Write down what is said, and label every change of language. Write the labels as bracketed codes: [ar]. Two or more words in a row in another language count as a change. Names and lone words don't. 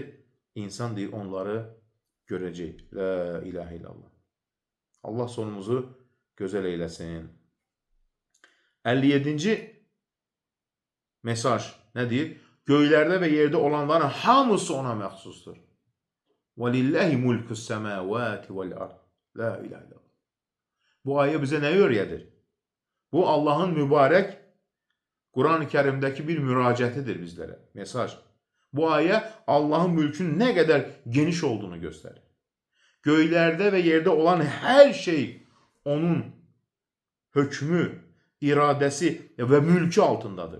[az] İnsan deyir, onları görəcək. [ar] لا إله إلا الله. [az] Allah sonumuzu gözəl eyləsin. 57-ci mesaj nə deyir? Göylərdə və yerdə olanların hamısı ona məxsusdur. [ar] وَلِلَّهِ مُلْكُ السَّمَاوَاتِ وَالْأَرْضِ لا إله إلا الله. [az] Bu ayə bizə nə öyrədir? Bu Allahın mübarək Quran-ı Kərimdəki bir müraciətidir bizlərə. Mesaj. Bu ayə Allahın mülkünün nə qədər geniş olduğunu göstərir. Göylərdə və yerdə olan hər şey onun hökmü, iradəsi və mülkü altındadır.